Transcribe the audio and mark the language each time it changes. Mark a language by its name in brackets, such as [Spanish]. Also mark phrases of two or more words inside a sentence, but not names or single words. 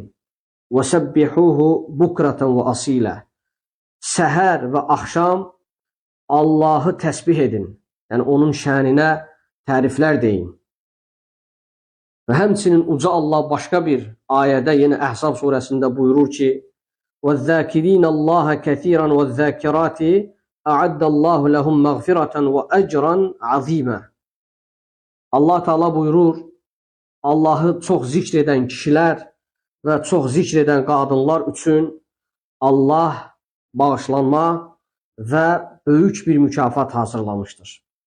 [Arabic] وَسَبِّحُوهُ بُكْرَةً وَأَصِيلًا. [Azerbaijani] Səhər və axşam Allahı təsbih edin. Yəni onun şəninə təriflər deyin. Və həmçinin uca Allah başqa bir ayədə, yenə Əhzab surəsində buyurur ki: [Arabic] وَالذَّاكِرِينَ اللّٰهَ كَثِيرًا وَالذَّاكِرَاتِ أَعَدَّ اللّٰهُ لَهُمْ مَغْفِرَةً وَأَجْرًا عَظِيمًا. [Azerbaijani] Allah Teala buyurur, Allahı çox zikr edən kişilər və çox zikr edən qadınlar üçün Allah bağışlanma və böyük bir mükafat hazırlamışdır.